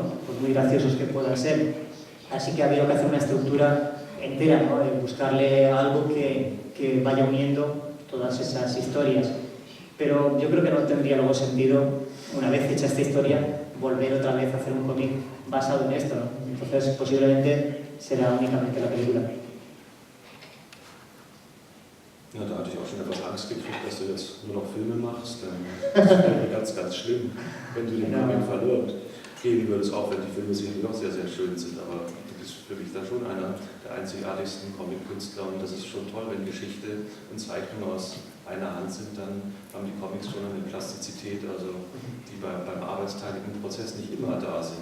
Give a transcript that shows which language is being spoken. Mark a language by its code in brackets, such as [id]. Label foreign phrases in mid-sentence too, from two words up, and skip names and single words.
[es] Por muy graciosos que puedan ser. Así que ha habido que hacer una estructura entera, ¿no? De buscarle algo que vaya uniendo todas esas historias. Pero yo creo que no tendría luego sentido, una vez hecha esta historia, volver otra vez a hacer un cómic basado en esto, ¿no? Entonces posiblemente será únicamente la película. [de] Ja, da hatte ich auch schon etwas Angst gekriegt, dass du jetzt nur noch Filme machst. Das wäre ganz, ganz schlimm, wenn du den Comic verloren gehen würdest, auch wenn die Filme sicherlich auch sehr, sehr schön sind. Aber du bist für mich da schon einer der einzigartigsten Comic-Künstler und das ist schon toll, wenn Geschichte und Zeichnung aus einer Hand sind, dann haben die Comics schon eine Plastizität, also die beim arbeitsteiligen Prozess nicht immer da sind.